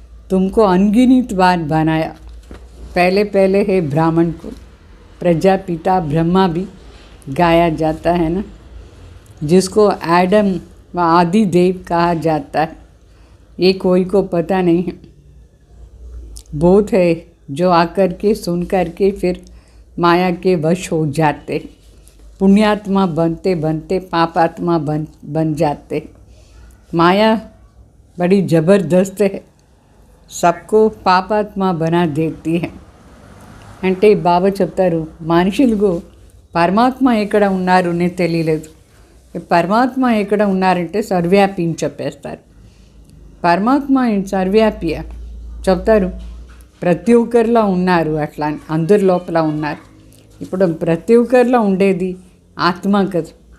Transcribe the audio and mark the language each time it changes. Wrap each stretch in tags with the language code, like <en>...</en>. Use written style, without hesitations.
<hi>तुमको अनगिनत बार बनाया. पहले पहले है ब्राह्मण को प्रजापिता ब्रह्मा भी गाया जाता है ना, जिसको एडम व आदि देव कहा जाता है. ये कोई को पता नहीं है. बहुत है जो आकर के सुन कर के फिर माया के वश हो जाते. पुण्यात्मा बनते बनते पापात्मा बन जाते. माया बड़ी ज़बरदस्त है, सबको పాపాత్మ బనా దేती है.</hi> <te>అంటే బాబా చెప్తారు మనుషులకు పరమాత్మ ఎక్కడ ఉన్నారు అని తెలియలేదు. పరమాత్మ ఎక్కడ ఉన్నారంటే సర్వవ్యాపి అని చెప్పేస్తారు. పరమాత్మ సర్వవ్యాపియా చెప్తారు. ప్రతి ఒక్కరిలో ఉన్నారు, అట్లా అందరి లోపల ఉన్నారు. ఇప్పుడు ప్రతి ఒక్కరిలో ఉండేది ఆత్మ కదా.</te>